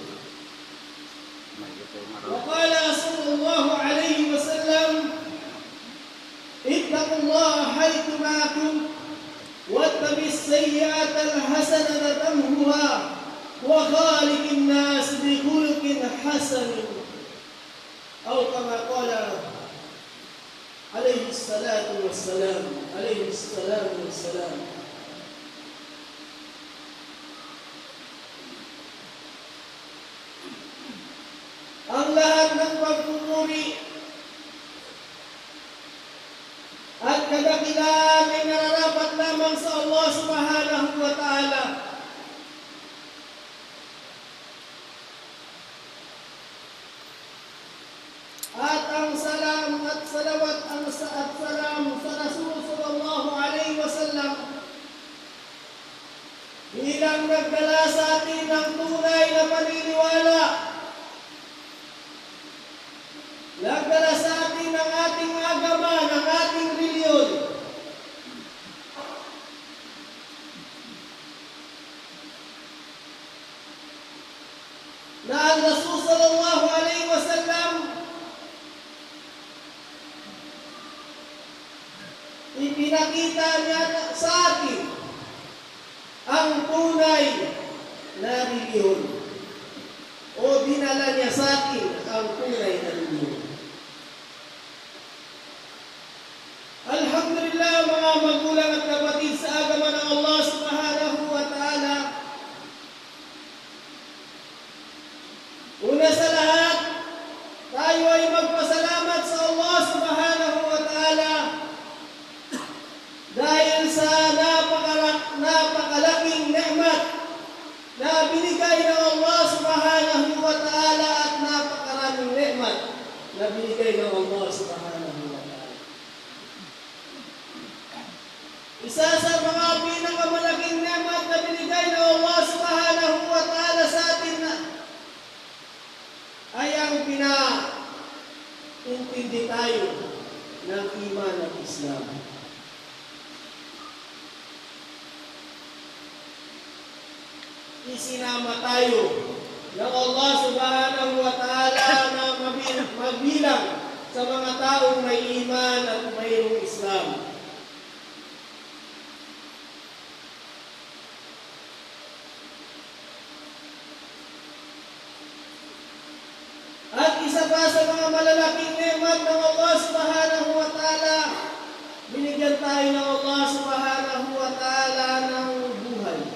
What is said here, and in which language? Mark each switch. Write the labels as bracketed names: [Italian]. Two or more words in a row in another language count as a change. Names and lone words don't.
[Arabic] وقال صلى الله عليه وسلم: اتقوا الله حيثما كنتم واتبعوا السيئة الحسنة تمحها وخالق الناس بخلق حسن، أو كما قال عليه الصلاة والسلام. [Filipino] Ang lahat ng pagpupuri at kadakilaan ay nararapat lamang sa Allah [Arabic] سبحانه وتعالى. [Filipino] At ang salam at salawat at salam sa Rasul [Arabic] صلى الله عليه وسلم [Filipino] bilang nagdala sa atin ng tunay na paniniwala, nagdala sa atin ng ating agama, ng ating reliyon. Na ang Rasul [Arabic] صلى الله عليه وسلم [Filipino] ipinakita niya sa atin ang tunay na reliyon, o dinala niya sa atin ang tunay na reliyon. Alhamdulillah mga magulang at kapatid sa agama ng Allah [Arabic] سبحانه وتعالى. [Filipino] Una sa lahat, tayo ay magpasalamat sa Allah [Arabic] سبحانه وتعالى [Filipino] dahil sa napakalaking ni'mat na binigay ng Allah [Arabic] سبحانه وتعالى [Filipino] at napakaraming ni'mat na binigay ng Allah [Arabic] سبحانه وتعالى. [Filipino] Isa sa mga pinakamalaking ni'mat na binigay ng Allah [Arabic] سبحانه وتعالى [Filipino] sa atin ay ang pinaintindi tayo ng iman at Islam. Isinama tayo ng Allah [Arabic] سبحانه وتعالى [Filipino] na mabilang sa mga taong may iman at mayroong Islam. At isa pa sa mga malalaking ni'mat ng Allah [Arabic] سبحانه وتعالى, [Filipino] binigyan tayo ng Allah [Arabic] سبحانه وتعالى [Filipino] ng buhay.